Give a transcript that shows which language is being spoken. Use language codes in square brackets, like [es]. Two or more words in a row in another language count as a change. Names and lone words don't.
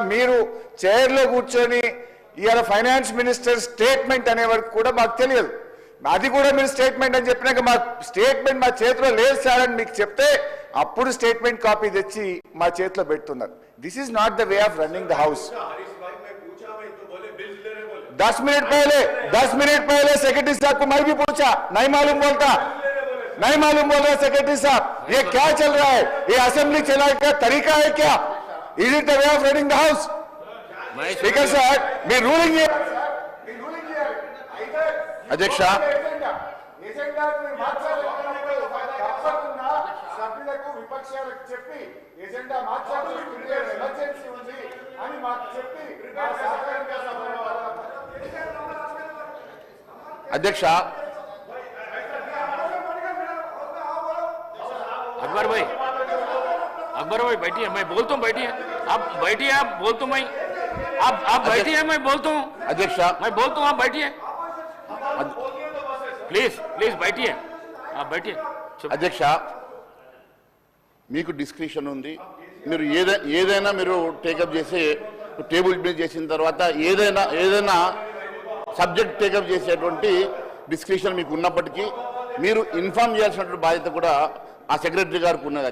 [te] మీరు చైర్లో కూర్చొని ఇవాళ ఫైనాన్స్ మినిస్టర్ స్టేట్మెంట్ అనే వరకు కూడా మాకు తెలియదు. అది కూడా మీరు స్టేట్మెంట్ అని చెప్పినాక మా స్టేట్మెంట్ మా చేతిలో లేదు సార్ అని మీకు చెప్తే అప్పుడు స్టేట్మెంట్ కాపీ తెచ్చి మా చేతిలో పెడుతున్నారు. [en] This is not the way of running the house. [hi] 10 मिनट पहले सेक्रेटरी साहब को मैं भी पूछा, नहीं मालूम बोल रहा सेक्रेटरी साहब, ये क्या चल रहा है? ये असेंबली चलाने का तरीका है क्या? [en] Is it the way of running the house? स्पीकर साहब, me ruling here अध्यक्ष [te] సభ్యులకు విపక్షాలకు చెప్పి ఎజెండా మార్చాల్సి ఎమర్జెన్సీ ఉంది అని మాకు చెప్పి [hi] अध्यक्ष अकबर भाई बैठिए, मैं बोलता हूँ, बैठिए आप, बैठिए आप, बोलता हूँ मैं, आप बैठिए, मैं बोलता हूँ अध्यक्ष, मैं बोलता हूँ, आप बैठिए प्लीज बैठिए, आप बैठिए. [te] अध्यक्ष మీకు డిస్క్రిప్షన్ ఉంది, మీరు ఏదైనా మీరు టేకప్ చేసి టేబుల్ మీద చేసిన తర్వాత ఏదైనా సబ్జెక్ట్ టేకప్ చేసేటువంటి డిస్క్రిప్షన్ మీకు ఉన్నప్పటికీ మీరు ఇన్ఫార్మ్ చేయాల్సినటువంటి బాధ్యత కూడా ఆ సెక్రటరీ గారికి ఉన్నది.